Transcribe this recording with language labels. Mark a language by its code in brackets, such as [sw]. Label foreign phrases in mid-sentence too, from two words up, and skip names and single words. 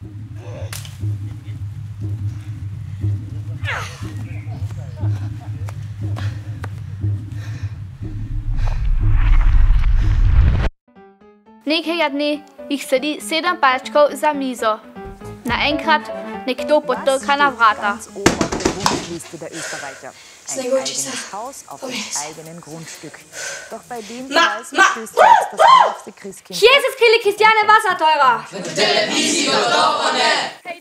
[sl] Nekega dne jih sedi 7 palčkov za mizo. Naenkrat nekdo potrka na vrata. [de] Jesus Kille Christiane Wasserteurer! Für die Television doch nicht!